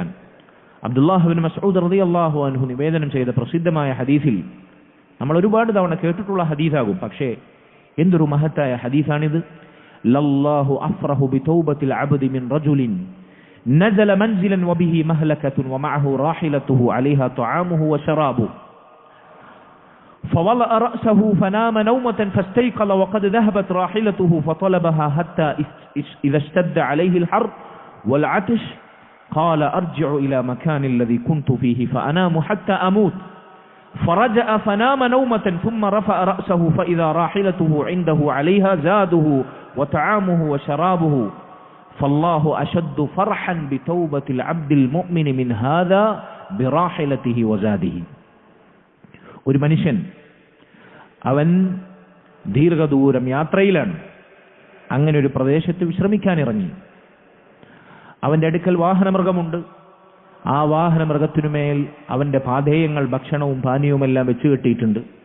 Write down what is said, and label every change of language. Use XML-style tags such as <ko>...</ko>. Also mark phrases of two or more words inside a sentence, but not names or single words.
<ml>അബ്ദുല്ലാഹ് ഇബ്നു മസ്ഊദ്</ml> <ar>رضي الله عنه</ar> <ml>നിവേദനം ചെയ്ത പ്രസിദ്ധമായ ഹദീസിൽ, നമ്മൾ ഒരുപാട് തവണ കേട്ടിട്ടുള്ള ഹദീസാകും, പക്ഷേ എന്തൊരു മഹത്തായ ഹദീസാണിത്.</ml> <ar>لله أفرح بتوبة العبد من رجل نزل منزلا وبه مهلكة ومعه راحلته عليها طعامه وشرابه فوضع رأسه فنام نومة فاستيقظ وقد ذهبت راحلته فطلبها حتى إذا اشتد عليه الحر والعطش قال أرجع إلى مكان الذي كنت فيه فأنام حتى أموت فرجع فنام نومة ثم رفع رأسه فإذا راحلته عنده عليها زاده وطعامه وشرابه فالله أشد فرحا بتوبة العبد المؤمن من هذا براحلته وزاده.</ar> <ml>ഒരു മനുഷ്യൻ അവൻ ദീർഘദൂരം യാത്രയിലാണ്. അങ്ങനെ ഒരു പ്രദേശത്ത് വിശ്രമിക്കാനിറങ്ങി. അവന്റെ അടുക്കൽ വാഹനമൃഗമുണ്ട്. ആ വാഹനമൃഗത്തിനുമേൽ അവന്റെ പാഥേയങ്ങൾ, ഭക്ഷണവും പാനീയവുമെല്ലാം വെച്ചു കെട്ടിയിട്ടുണ്ട്.</ml>